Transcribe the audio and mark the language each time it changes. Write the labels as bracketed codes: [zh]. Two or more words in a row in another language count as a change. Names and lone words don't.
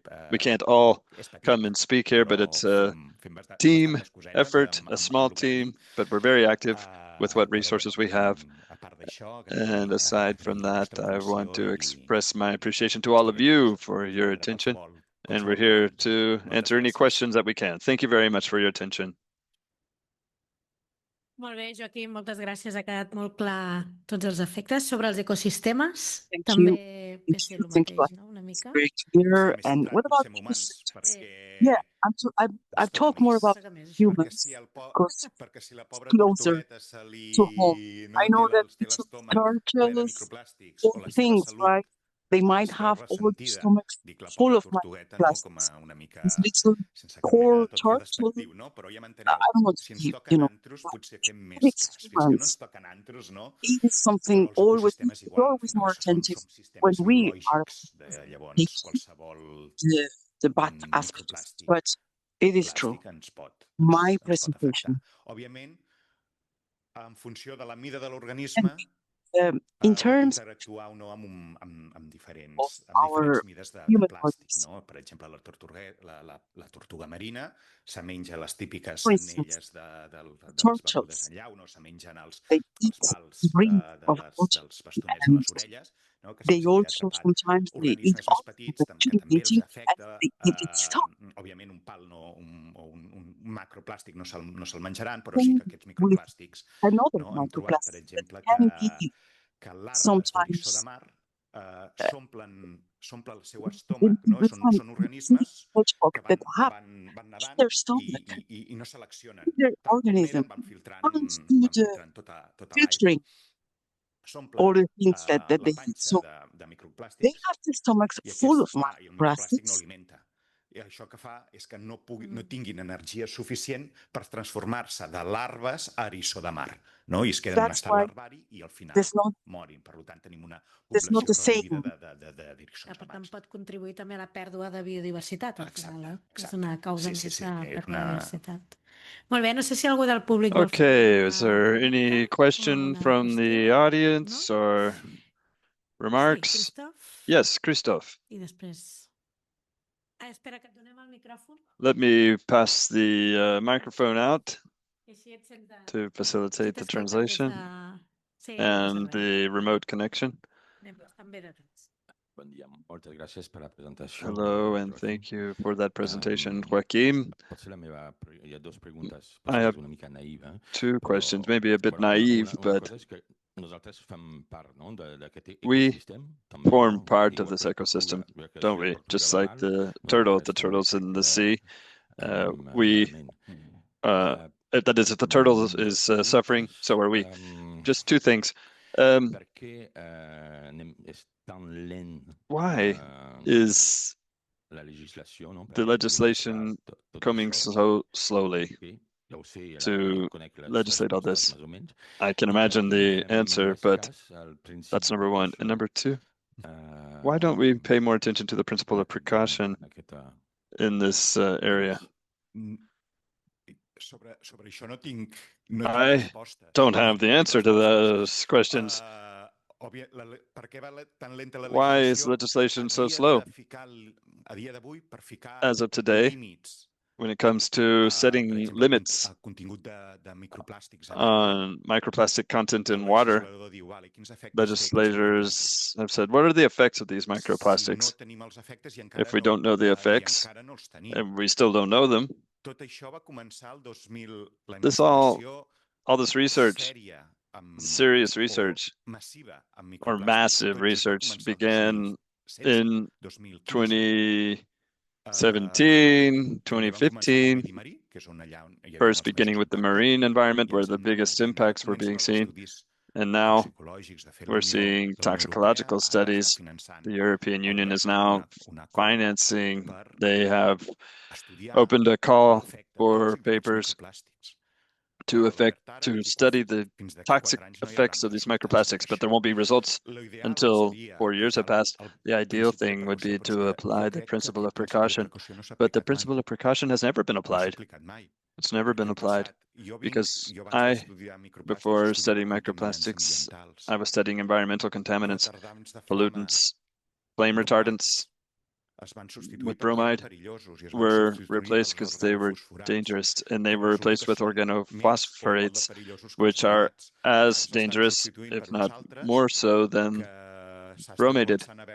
[en] We can't all come and speak here, but it's a team effort, a small team, but we're very active with what resources we have. And aside from that, I want to express my appreciation to all of you for your attention. And we're here to answer any questions that we can. Thank you very much for your attention. [ca] Molt bé, Joaquim, moltes gràcies. Ha quedat molt clar tots els efectes. Sobre els ecosistemes, [en] Thank [ca] també [en] you. [ca] ve ser el [en] Thank you. [ca] mateix, no? Una [en] It's [ca] mica. [en] very clear. [ca] Sí, m'he [en] And [ca] centrat [en] what about [ca] potser en humans, [en] ecosystem? [ca] perquè [en] Yeah, I've [ca] ens toca [en] talked more [ca] més. [en] about [ca] Toca més, això. Perquè [en] humans [ca] si, [en] because [ca] perquè si la pobra [en] closer [ca] tortugueta se [en] to home. [ca] li... [en] I [ca] No? [en] know that [ca] Té [en] it's [ca] l'estómac ple de [en] turtles [ca] microplàstics [en] or [ca] o la seva [en] things, [ca] salut [en] right? They might [ca] es veu [en] have all the [ca] ressentida. [en] stomachs [ca] Dic la [en] full [ca] pobra [en] of [ca] tortugueta, no? Com [en] microplastics. [ca] a una mica... [en] This little [ca] sense cap mena [en] poor [ca] de to [en] turtle, [ca] despectiu, no? Però ja [en] I [ca] m'enteneu. [en] don't want to [ca] Si ens [en] be, [ca] toquen antros, potser fem més [en] it's [ca] cas. Fins que no ens [en] humans. [ca] toquen antros, no? [en] It is something [ca] Però els [en] always, [ca] ecosistemes [en] we're [ca] igual, al [en] always more [ca] final [en] attentive [ca] som [en] when [ca] sistemes [en] we are [ca] biològics. Llavors, [en] taking [ca] qualsevol [en] the bad aspects. [ca] microplàstic, [en] But it is true. [ca] plàstic ens pot [en] My [ca] afectar. [en] presentation. [ca] Òbviament, en funció de la mida de [en] And [ca] l'organisme, [en] in [ca] pot [en] terms [ca] interactuar o no amb [en] of [ca] diferents [en] our [ca] mides de [en] human [ca] plàstic. [en] bodies, [ca] No? Per exemple, la tortuga marina se menja les típiques [en] for instance, [ca] anelles de les begudes [en] turtles, [ca] en llauna, o se mengen els [en] they eat [ca] pals [en] the rings of water, [ca] dels bastonets de [en] and [ca] les orelles, no? Que [en] they [ca] se'ls queda [en] also [ca] atrapat. [en] sometimes they eat [ca] Organismes més [en] off [ca] petits [en] the [ca] que també els [en] eating and [ca] afecta. [en] they get stuck. [ca] Òbviament un pal o un macroplàstic no se'l menjaran, però sí [en] Same [ca] que aquests [en] with [ca] microplàstics, [en] another [ca] no? Hem trobat, per [en] microplastic that [ca] exemple, [en] can be [ca] que larves d'eriçó de [en] sometimes [ca] mar s'omplen el seu estómac, no? [en] we find [ca] Són organismes [en] hedgehog [ca] que [en] that [ca] van, [en] have [ca] van, van [en] in [ca] nedant [en] their stomach, [ca] i no seleccionen. [en] in their [ca] Tal com [en] organism, [ca] neden van filtrant, [en] can't do the [ca] tota l'aigua. [en] filtering [ca] S'omplen [en] all the things that [ca] la [en] they eat. [ca] panxa [en] So [ca] de [en] they [ca] microplàstics [en] have the stomachs [ca] i [en] full of [ca] clar, i el microplàstic no [en] microplastics. [ca] alimenta. I això que fa és que no tinguin energia suficient per transformar-se de larves a eriçó de mar, no? I es queden en [en] That's [ca] estat [en] why [ca] larvari i al final [en] there's not [ca] morin. Per tant, tenim una [en] there's not [ca] població [en] the [ca] reduïda [en] same. [ca] d'eriçons de Per mar. tant, pot contribuir també a la pèrdua de biodiversitat, al final, eh? És Exacte. una causa Sí, més de pèrdua de una... diversitat. Molt bé, no sé si algú del públic vol fer [en] Okay, [ca] alguna [en] is there any [ca] pregunta o [en] question [ca] una [en] from the [ca] qüestió? [en] audience or [ca] Sí, [en] remarks? Christoph. Yes, Christoph. [ca] I després... espera, que et donem el micròfon. [en] Let me pass the microphone out [ca] I així et senten... [en] to facilitate the [ca] t'escolten des [en] translation [ca] de... Sí, no passa [en] and [ca] res. [en] the remote connection. [ca] Estan bé de tots. Bon dia, moltes gràcies per la presentació. [en] Hello, and Joaquim. thank you for that presentation, Joaquim. [ca] Potser la meva... Hi ha dues preguntes, [en] I [ca] potser [en] have [ca] és una mica naïva. [en] two questions, maybe a bit [ca] Bueno, [en] naive, [ca] una [en] but [ca] cosa és que nosaltres fem part, no, d'aquest [en] we [ca] ecosistema. També, [en] form [ca] no? [en] part of [ca] Igual [en] this [ca] que la [en] ecosystem, [ca] tortuga, que [en] don't [ca] si la [en] we? [ca] tortuga [en] Just [ca] va [en] like [ca] mal, [en] the [ca] nosaltres [en] turtles in the sea. [ca] anem [en] We [ca] malament. [en] that is, if the turtle is suffering, so are we. Just two things. [ca] Per què és tan lent [en] Why is [ca] la legislació, no? [en] the legislation coming so slowly to legislate all this? I can imagine the answer, but that's number one. And number two, why don't we pay more attention to the principle of precaution in this area? [ca] Sobre això no tinc [en] I [ca] respostes. [en] don't have the answer to those questions. [ca] Per què va tan lenta la [en] Why is [ca] legislació? [en] legislation so slow [ca] A dia d'avui, per ficar [en] as of today [ca] límits [en] when it comes to setting limits [ca] contingut de microplàstics en aigua? [en] on microplastic content in [ca] El [en] water? [ca] legislador diu, vale, quins efectes té aquests [en] Legislators have said, what are the effects of these [ca] Si no [en] microplastics? [ca] tenim els efectes i [en] If we don't know the effects, [ca] encara no els tenim. [en] and we still don't know them, [ca] Tot això va començar el 2000, la [en] this all [ca] investigació [en] this research, [ca] sèria [en] serious research [ca] massiva amb [en] or [ca] microplàstics. [en] massive [ca] Tot just va [en] research [ca] començar el [en] began 2016, in 2015. 2017, [ca] Primer vam començar amb el 2015, medi marí, que és on allà hi havia [en] first [ca] els [en] beginning [ca] majors [en] with the [ca] impactes, [en] marine environment [ca] i [en] where [ca] ens [en] the [ca] hem [en] biggest [ca] hem [en] impacts were [ca] començat [en] being [ca] els [en] seen. [ca] estudis [en] And now [ca] toxicològics de fer la [en] we're [ca] Unió [en] seeing [ca] de la Unió Europea, [en] toxicological [ca] ara està [en] studies. [ca] finançant [en] The European Union is now [ca] un acord [en] financing, [ca] per [en] they have [ca] estudiar [en] opened a call [ca] l'efecte [en] for [ca] tòxic d'aquests [en] papers [ca] microplàstics. [en] to study the toxic effects of these microplastics, but there won't be results until 4 years have passed. The ideal thing would be to apply the principle of precaution, but the principle of precaution has never been applied. It's never been applied because before studying microplastics, I was studying environmental contaminants, pollutants, flame retardants with bromide were replaced because they were dangerous, and they were replaced with organophosphorates, which are as dangerous, if not more so, than bromated.